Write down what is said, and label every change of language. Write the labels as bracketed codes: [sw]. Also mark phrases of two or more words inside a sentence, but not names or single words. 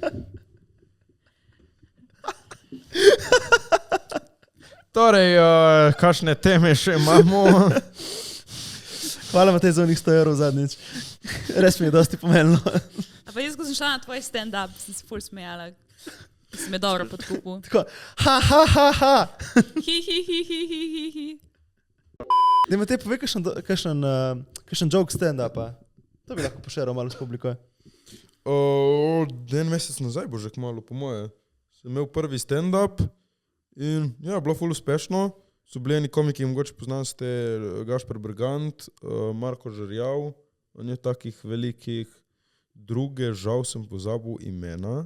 [sl] Torej, kakšne teme še imamo? Hvala Matej za onih 100 evrov zadnjič. Res mi je dosti pomenilo. A pa jaz, ko sem šla na tvoj stand-up, sem se ful smejala. Si me dobro podkupil. Tako, ha, ha, ha, ha. Hi, hi, hi, hi, hi, hi, hi. Da Matej pove kakšen joke stand-upa. To bi lahko pošeral malo s publiko. En mesec nazaj bo že kmalu, po moje. Sem imel prvi stand-up in ja, bilo ful uspešno. So bili eni komiki, mogoče poznam ste Gašper Bergant, Marko Žerjav, on je takih velikih, druge, žal sem pozabil imena.